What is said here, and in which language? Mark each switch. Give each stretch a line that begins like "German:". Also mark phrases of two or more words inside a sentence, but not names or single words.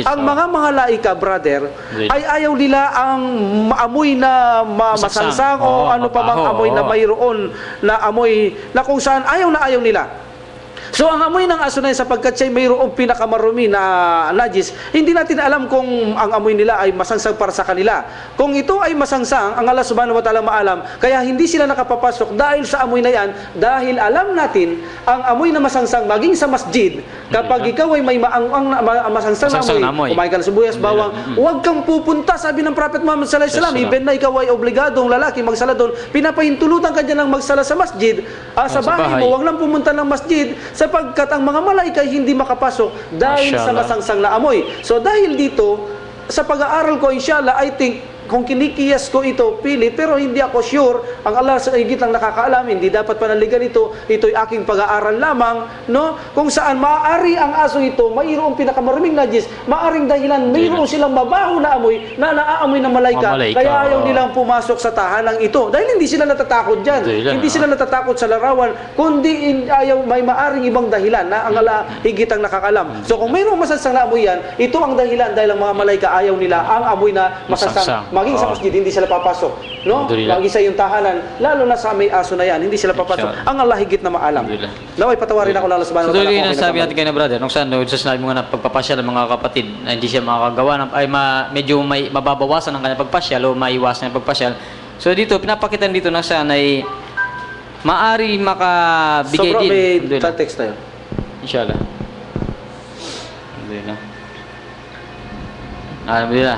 Filipino: ang mga laika, brother, ay ayaw nila ang amoy na masangsang o ano pa mang amoy na mayroon na amoy na kung saan ayaw nila. So ang amoy ng aso na yun, sapagkat siya mayroong pinakamarumi na najis, hindi natin alam kung ang amoy nila ay masangsang para sa kanila. Kung ito ay masangsang, ang
Arabic: الله سبحانه وتعالى
Filipino: maalam, kaya hindi sila nakapapasok dahil sa amoy na yan, dahil alam natin, ang amoy na masangsang, maging sa masjid, kapag ikaw ay may masangsang na amoy, kumain ka ng sibuyas, bawang, huwag kang pupunta, sabi ng Prophet Muhammad
Arabic: صلى الله عليه وسلم,
Filipino: even na ikaw ay obligadong lalaki magsala doon, pinapahintulutan ka dyan ng magsala sa masjid, sa bahay mo, huwag lang pumunta ng masjid, sapagkat ang mga malaika hindi makapasok dahil sa masangsang na amoy. So dahil dito, sa pag-aaral ko,
Arabic: إن شاء الله,
English: I think,
Filipino: kung kinikiyas ko ito, pilit, pero hindi ako sure, ang Allah sa higit lang nakakaalam, hindi dapat panaligan ito, ito'y aking pag-aaral lamang, no? Kung saan maaari ang aso ito, mayroong pinakamaruming najis, maaring dahilan, mayroon silang mabaho na amoy, na naaamoy ng malayka, kaya ayaw nilang pumasok sa tahanang ito, dahil hindi sila natatakot dyan, hindi sila natatakot sa larawan, kundi ayaw, may maaring ibang dahilan, na ang Allah higit ang nakakaalam. So kung mayroong masangsang na amoy yan, ito ang dahilan, dahil ang mga malayka ayaw nila ang amoy na masangsang. Maging sa masjid, hindi sila papasok. No? Maging sa iyong tahanan, lalo na sa may aso na yan, hindi sila papasok. Ang Allah higit na maalam. Naway, patawarin ako ng
Arabic: الله سبحانه وتعالى.
Filipino: So, tuloy na sabi natin kayo na brother, nung saan, sinabi mo nga na pagpapasyal ng mga kapatid na hindi siya makakagawa, medyo may mababawasan ang kanyang pagpasyal o maiwasan ang pagpasyal. So, dito, pinapakitan dito na saan ay maari makabigay din. So, bro, may text tayo.
Arabic: إن شاء الله. الحمد لله.